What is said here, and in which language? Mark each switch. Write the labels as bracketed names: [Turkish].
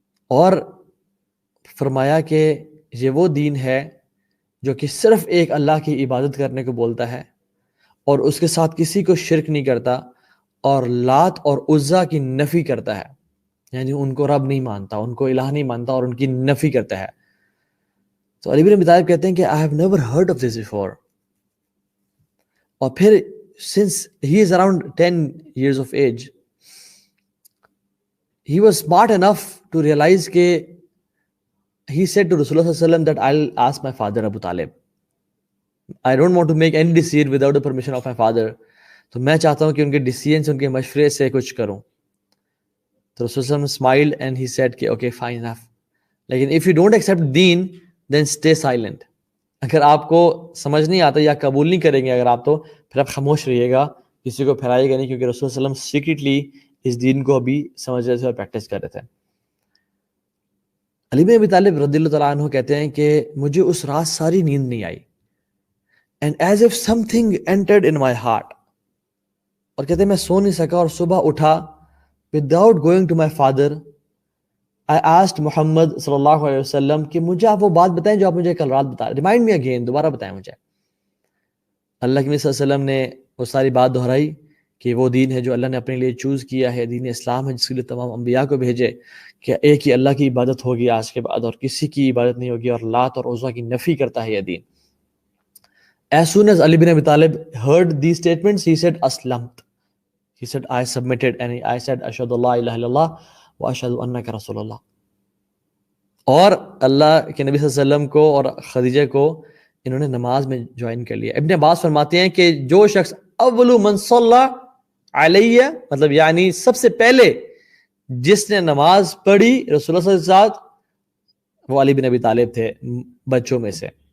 [Urdu] اور فرمایا کہ یہ وہ دین ہے جو کہ صرف ایک اللہ کی عبادت کرنے کو بولتا ہے اور اس کے ساتھ کسی کو شرک نہیں کرتا، اور لات اور عزا کی نفی کرتا ہے، یعنی ان کو رب نہیں مانتا، ان کو الہ نہیں مانتا اور ان کی نفی کرتا ہے. تو علی بن ابی طالب کہتے ہیں کہ [English] I have never heard of this before. [Urdu] اور پھر [English] since he is around 10 years of age, he was smart enough to realize کہ he said to Rasulullah صلی اللہ علیہ وسلم that I'll ask my father Abu Talib. I don't want to make any decision without the permission of my father. [Urdu] تو میں چاہتا ہوں کہ ان کے ڈیسیژن سے، ان کے مشورے سے کچھ کروں. تو رسول صلی اللہ علیہ وسلم [English] smiled and he said [Urdu] کہ [English] okay fine enough. لیکن if you don't accept deen then stay silent. [Urdu] اگر آپ کو سمجھ نہیں آتا یا قبول نہیں کریں گے اگر آپ، تو پھر آپ خاموش رہیے گا، کسی کو پھیلائیے گا نہیں، کیونکہ رسول صلی اللہ علیہ وسلم سیکریٹلی اس دین کو ابھی سمجھ رہے تھے اور پریکٹس کر رہے تھے. علی بن ابی طالب رضی اللہ تعالیٰ عنہ کہتے ہیں کہ مجھے اس رات ساری نیند نہیں آئی [English] and as if something entered in my heart. [Urdu] اور کہتے ہیں میں سو نہیں سکا اور صبح اٹھا [English] without going to my father I asked [Urdu] محمد صلی اللہ علیہ وسلم کہ مجھے آپ وہ بات بتائیں جو آپ مجھے کل رات بتا، [English] remind me again, [Urdu] دوبارہ بتائیں مجھے. اللہ کے نبی صلی اللہ علیہ وسلم نے وہ ساری بات دہرائی کہ وہ دین ہے جو اللہ نے اپنے لیے چوز کیا ہے، دین اسلام ہے جس کے لیے تمام انبیاء کو بھیجے، کہ ایک ہی اللہ کی عبادت ہوگی آج کے بعد اور کسی کی عبادت نہیں ہوگی، اور لات اور عزا کی نفی کرتا ہے یہ دین. [English] As soon as Ali bin Abi Talib heard these statements, he said aslamت. He said I submitted and I said [Arabic] ashhadu la ilaha illallah wa ashhadu annaka rasulullah. [Urdu] اور اللہ کے نبی صلی اللہ علیہ وسلم کو اور خدیجہ کو انہوں نے نماز میں جوائن کر لیا. ابن عباس فرماتے ہیں کہ جو شخص اول من صلی علیہ، مطلب یعنی سب سے پہلے جس نے نماز پڑھی رسول اللہ صلی اللہ علیہ وسلم، وہ علی بن ابی طالب تھے بچوں میں سے.